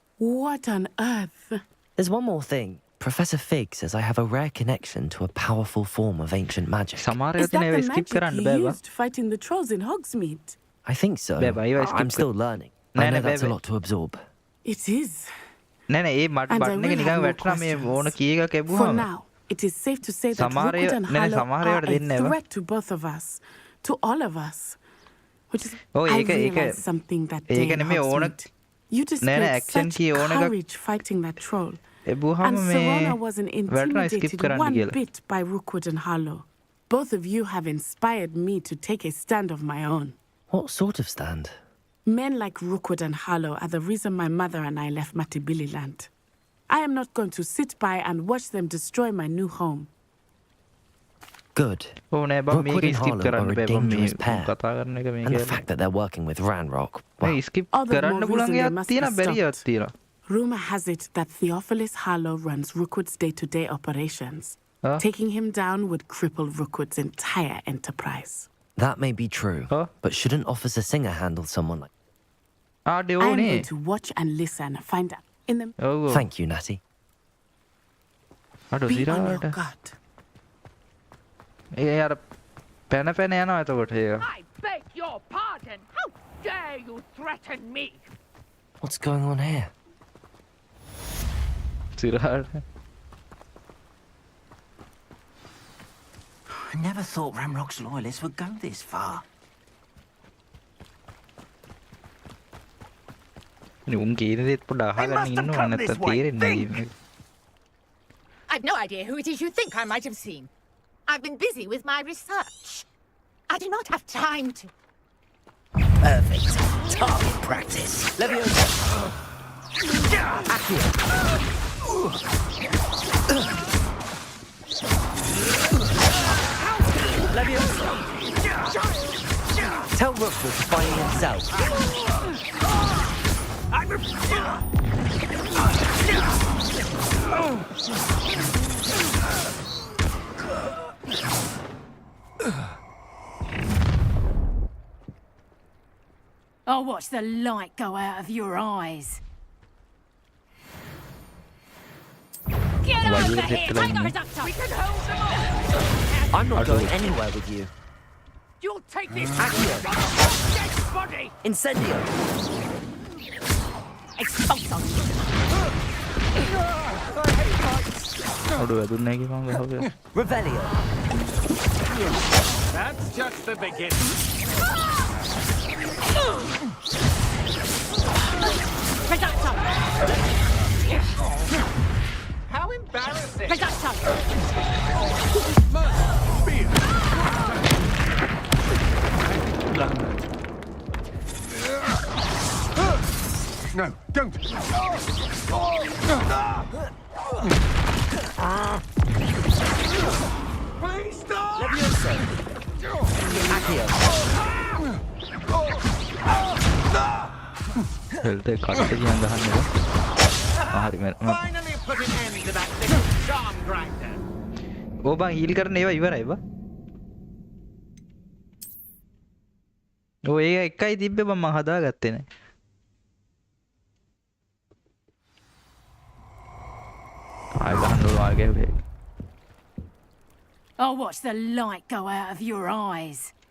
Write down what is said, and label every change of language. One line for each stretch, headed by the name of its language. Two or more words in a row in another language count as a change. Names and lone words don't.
English: What on earth? There's one more thing. Professor Fig says I have a rare connection to a powerful form of ancient magic. Is that the magic you used fighting the trolls in Hogsmeade? I think so. I'm still learning. I know that's a lot to absorb. It is.
Sinhala: නෑ ඒ මට බටන් එක නිකන් වැටුණා මේ ඕන කී එකක්
English: For
Sinhala: ලැබුවාම
English: now, it is safe to say that
Sinhala: සමහර
English: Rookwood and
Sinhala: නෑ
English: Harlow
Sinhala: සමහර
English: are
Sinhala: ඒවාට
English: a
Sinhala: දෙන්නේ නැහැ
English: threat to both of us, to all of us. Which is,
Sinhala: ඔව්
English: I
Sinhala: ඒක
English: realized something that day
Sinhala: ඒක
English: in
Sinhala: නෙමෙයි ඕන
English: Hogsmeade. You
Sinhala: නෑ
English: displayed
Sinhala: නෑ action
English: such
Sinhala: කී ඕන එකක්
English: courage fighting that troll.
Sinhala: එබුවාම
English: And
Sinhala: මේ
English: Serona wasn't
Sinhala: වැටුණා skip
English: intimidated
Sinhala: කරන්න
English: one
Sinhala: කියලා
English: bit by Rookwood and Harlow. Both of you have inspired me to take a stand of my own. What sort of stand? Men like Rookwood and Harlow are the reason my mother and I left Matibili land. I am not going to sit by and watch them destroy my new home. Good.
Sinhala: Oh, nෑ බං
English: Rookwood
Sinhala: මේක
English: and
Sinhala: skip
English: Harlow
Sinhala: කරන්න
English: are a
Sinhala: බෑ බං මේ
English: dangerous pair.
Sinhala: කතා කරන එක
English: And the
Sinhala: මේක.
English: fact that they're working with Ranrock.
Sinhala: මේ skip
English: All the
Sinhala: කරන්න
English: more
Sinhala: පුළුවන්
English: reason they
Sinhala: එකක්
English: must
Sinhala: තියෙනවා
English: be
Sinhala: බැරි එකක්
English: stopped.
Sinhala: තියෙනවා.
English: Rumor has it that Theophilus Harlow runs Rookwood's day-to-day operations. Taking him down would cripple Rookwood's entire enterprise. That may be true. But shouldn't Officer Singer handle someone like... I am going to watch and listen, find out in the... Thank you, Natty.
Sinhala: අඩු
English: Be on your
Sinhala: සිරාට.
English: guard.
Sinhala: ඒ අර පැන පැන යනවා එතකොට ඒක.
English: I beg your pardon. How dare you threaten me? What's going on here?
Sinhala: සිරාට.
English: I never thought Ramrock's loyalists would go this far.
Sinhala: උන් කියන දේත් පොඩ්ඩක් අහගන්න ඉන්නවා නැත්නම් තේරෙන්නේ නැහැ.
English: I've no idea who it is you think I might have seen. I've been busy with my research. I do not have time to... Perfect. Target practice. Leviosa. Accio. Leviosa. Tell Rookwood to find himself. I'll watch the light go out of your eyes. Get Well, over you're here! just Take like- our ducks! We can hold them off! I'm not going anywhere with you. You'll take this Accio. dead body. Incendio. Expulso!
Sinhala: අඩු වැදුන්නේ නැහැ කිව්වම ගහුවේ.
English: Revelio. That's just the beginning. Reducto! How embarrassing. Reducto! No, don't. Please stop. Leviosa. Accio.
Sinhala: හෙල්ට කට්ට කියන් ගහන්නේ. හරි මම
English: Finally put an end to that little charm grinder.
Sinhala: ඕ බං හීල් කරන ඒවා ඉවරයි බා. ඔය ඒක එකයි තිබ්බේ බං මම හදාගත්තේ නෑ. ආයෙ ගහන්න ඕන ආයෙ ගැහුවේ.
English: I'll watch the light go out of your eyes.